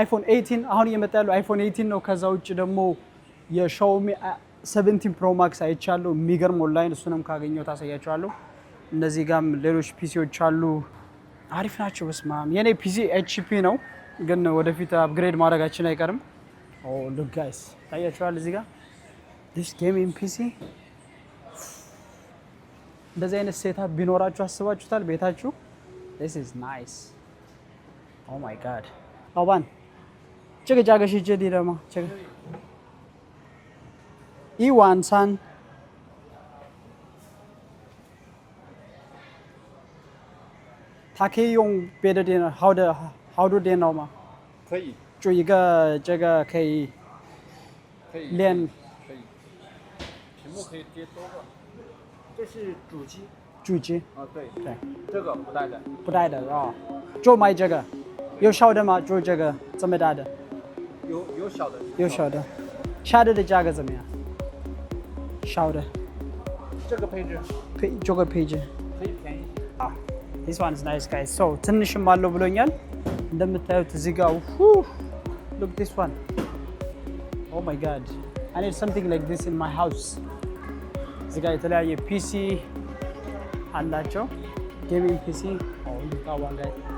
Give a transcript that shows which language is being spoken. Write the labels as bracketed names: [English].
[Amharic] አይፎን 18 አሁን እየመጣ ያለው አይፎን 18 ነው። ከዛ ውጭ ደግሞ የሻኦሚ 17 ፕሮ ማክስ አይቻለሁ። የሚገርም ኦንላይን፣ እሱንም ካገኘው ታሳያቸዋለሁ። እነዚህ ጋርም ሌሎች ፒሲዎች አሉ፣ አሪፍ ናቸው። በስማም የኔ ፒሲ HP ነው፣ ግን ወደፊት አፕግሬድ ማድረጋችን አይቀርም። [English] look guys [Amharic] ታያቸዋል እዚህ ጋር [English] this gaming PC። [Amharic] እንደዚህ አይነት ሴታፕ ቢኖራችሁ አስባችሁታል ቤታችሁ? [English] This is nice. Oh my god. [Chinese] Laoban, 这个价格是这里的吗？这个13000。它可以用别的电脑，好多电脑吗？可以。就一个这个可以连。可以。屏幕可以接多个。这是主机。主机。对。这个不带的。不带的啊，就买这个。有小的吗？就这个这么大的。有小的。有小的。小的价格怎么样？小的。这个配置。这个配置。可以便宜。 [English] This one is nice guys. [Amharic] So ትንሽም አለው ብሎኛል። እንደምታዩት እዚህ ጋር [English] look this one. Oh my god. I need something like this in my house. [Amharic] እዚህ ጋር የተለያየ ፒሲ አላቸው። ጌሚንግ ፒሲ። [English] look at one guy.